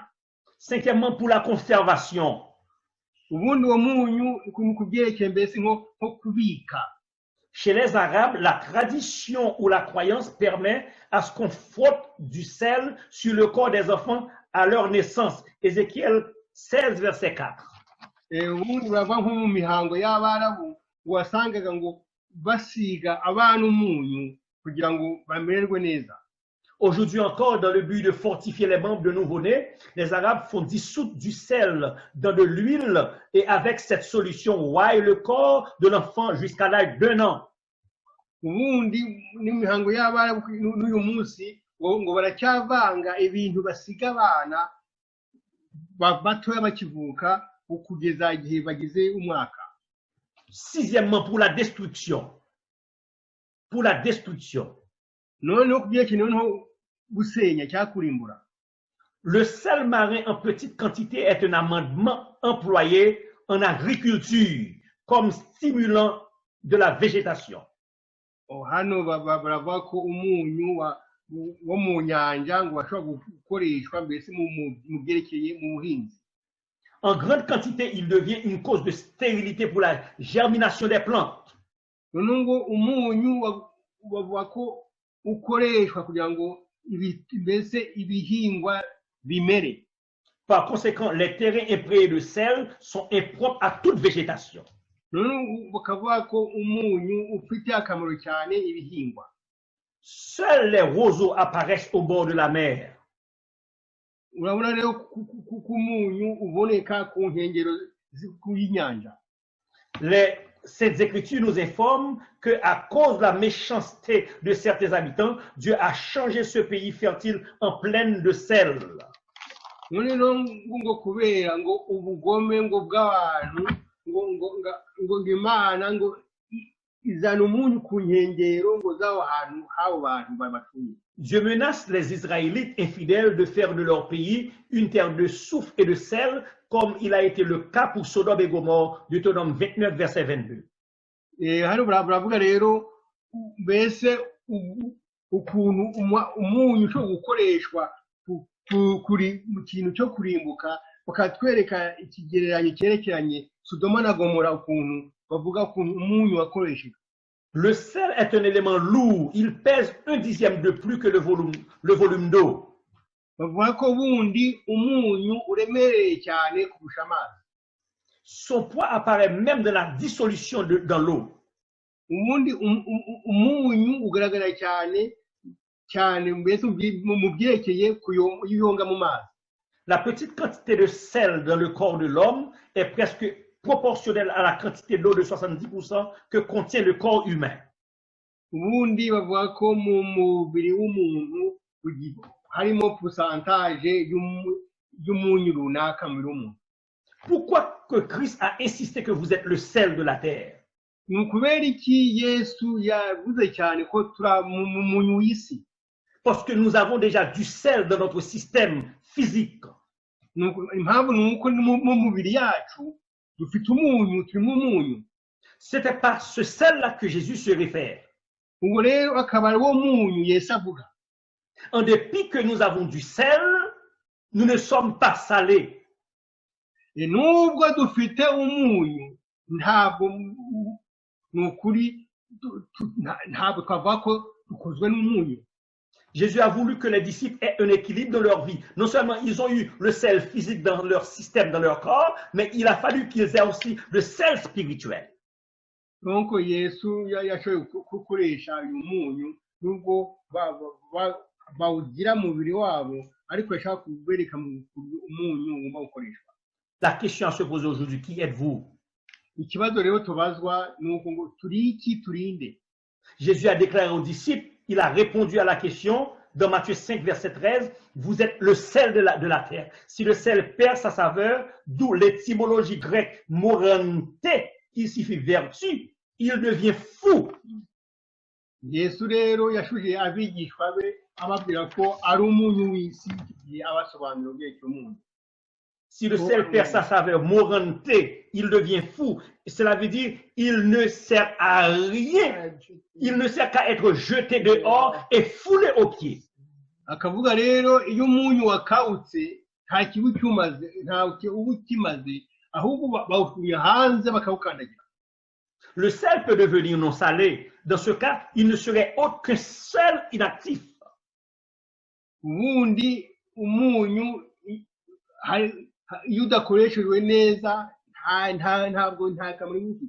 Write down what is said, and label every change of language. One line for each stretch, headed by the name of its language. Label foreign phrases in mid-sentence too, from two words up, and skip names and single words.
French: Cinquièmement, pour la conservation.
Kinyarwanda: Ubundi uwo munyu ku byerekeye mbese nko kubika.
French: Chez les Arabes, la tradition ou la croyance permet à ce qu'on frotte du sel sur le corps des enfants à leur naissance. Ézéchiel 16, verset 4.
Kinyarwanda: Ubundi urava nko mu mihango y'Abarabu wasangaga ngo basiga abana umunyu kugira ngo bamererwe neza.
French: Aujourd'hui encore, dans le but de fortifier les membres de nouveau-nés, les Arabes font dissoudre du sel dans de l'huile et avec cette solution ouaillent le corps de l'enfant jusqu'à l'âge d'1 an.
Kinyarwanda: Ubundi n'imihango y'Abarabu n'uyu munsi ngo baracyavanga ibintu basiga abana batoya bakivuka kugeza igihe bagize umwaka.
French: Sixièmement, pour la destruction. Pour la destruction.
Kinyarwanda: Noneho kubyerekeye noneho gusenya cyangwa kurimbura.
French: Le sel marin en petite quantité est un amendement employé en agriculture comme stimulant de la végétation.
Kinyarwanda: Hano baravuga ko umunyu wo mu nyanja ngo bashobora gukoreshwa mbese mu byerekeye mu buhinzi.
French: En grande quantité, il devient une cause de stérilité pour la germination des plantes.
Kinyarwanda: Noneho ngo umunyu bavuga ko ukoreshwa kugira ngo mbese ibihingwa bimere.
French: Par conséquent, les terrains imprégnés de sel sont impropres à toute végétation.
Kinyarwanda: Noneho bakavuga ko umunyu ufite akamaro cyane ibihingwa.
French: Seuls les roseaux apparaissent au bord de la mer.
Kinyarwanda: Urabona rero ko umunyu uboneka ku nkengero y'inyanja.
French: Les Saintes Écritures nous informent qu'à cause de la méchanceté de certains habitants, Dieu a changé ce pays fertile en plaine de sel.
Kinyarwanda: Ngo kubera ngo ubugome ngo bw'abantu ngo Imana ngo izana umunyu ku nkengero ngo z'aho hantu h'abo bantu babatuye.
French: Dieu menace les Israélites infidèles de faire de leur pays une terre de soufre et de sel, comme il a été le cas pour Sodome et Gomorrhe, Deutéronome 29, verset 22.
Kinyarwanda: Hano baravuga rero mbese ukuntu umunyu ushobora gukoreshwa mu kintu cyo kurimbuka, bakatwereka ikigereranyo cyerekeranye Sodoma na Gomora ukuntu bavuga ukuntu umunyu wakoreshejwe.
French: Le sel est un élément lourd, il pèse 1/10 de plus que le volume d'eau.
Kinyarwanda: Bavuga ko bundi umunyu uremereye cyane kurusha amazi.
French: Son poids apparaît même dans la dissolution dans l'eau.
Kinyarwanda: Ubundi umunyu ugaragara cyane mbese mu byerekeye kuyonga mu mazi.
French: La petite quantité de sel dans le corps de l'homme est presque proportionnelle à la quantité d'eau de 70% que contient le corps humain.
Kinyarwanda: Ubundi bavuga ko mu mubiri w'umuntu harimo pourcentage y'umunyu runaka muri umuntu.
French: Pourquoi que Christ a insisté que vous êtes le sel de la terre?
Kinyarwanda: Ni ukubera iki Yesu yavuze cyane ko turi umunyu w'isi?
French: Parce que nous avons déjà du sel dans notre système physique.
Kinyarwanda: Impamvu ni uko mu mubiri yacu dufite umunyu, turimo umunyu.
French: C'était par ce sel-là que Jésus se réfère.
Kinyarwanda: Ubwo rero akaba ari wo munyu Yesu avuga.
French: En dépit que nous avons du sel, nous ne sommes pas salés.
Kinyarwanda: Nubwo dufite umunyu, ntabwo nukuri ntabwo twavuga ko dukozwe n'umunyu.
French: Jésus a voulu que les disciples aient un équilibre dans leur vie. Non seulement ils ont eu le sel physique dans leur système, dans leur corps, mais il a fallu qu'ils aient aussi le sel spirituel.
Kinyarwanda: Donc Yesu yashoboye gukoresha uyu munyu nubwo bawugira mu mubiri wabo, ariko yashaka kubereka umunyu ugomba gukoreshwa.
French: La question à se poser aujourd'hui, qui êtes-vous?
Kinyarwanda: Ikibazo rero tubazwa ni uko ngo turi iki, turinde.
French: Jésus a déclaré aux disciples, il a répondu à la question dans Matthieu 5, verset 13, vous êtes le sel de la terre. Si le sel perd sa saveur, d'où l'étymologie grecque morante, qui signifie vertu, il devient fou.
Kinyarwanda: Yesu rero yashuje abigishwa be ababwira ko ari umunyu w'isi, abasobanurira ubwenge umunyu.
French: Si le sel perd sa saveur morante, il devient fou. Cela veut dire il ne sert à rien. Il ne sert qu'à être jeté dehors et foulé aux pieds.
Kinyarwanda: akavuga rero iyo umunyu wakawutse nta kibi cyumaze nta uba ukimaze ahubwo bawukuye hanze bakawukandagira.
French: Le sel peut devenir non salé. Dans ce cas, il ne serait autre qu'un sel inactif.
Kinyarwanda: Ubundi umunyu iyo udakoreshejwe neza ntabwo nta kamaro ufite.